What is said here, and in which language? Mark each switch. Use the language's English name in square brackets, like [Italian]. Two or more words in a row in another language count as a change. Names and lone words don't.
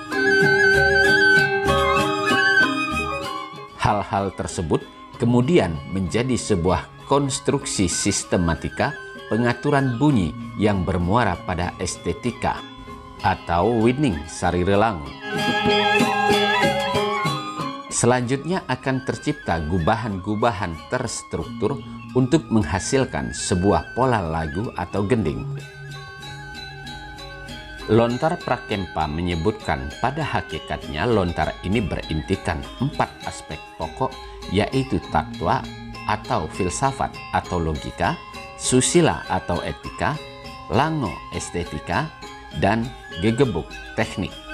[Indonesian] Hal-hal tersebut kemudian menjadi sebuah konstruksi sistematika pengaturan bunyi yang bermuara pada estetika atau wining sarirelangu. Selanjutnya akan tercipta gubahan-gubahan terstruktur untuk menghasilkan sebuah pola lagu atau gending. Lontar Prakempa menyebutkan pada hakikatnya lontar ini berintikan 4 aspek pokok, yaitu tattwa atau filsafat atau logika, susila atau etika, lango estetika, dan gegebuk teknik.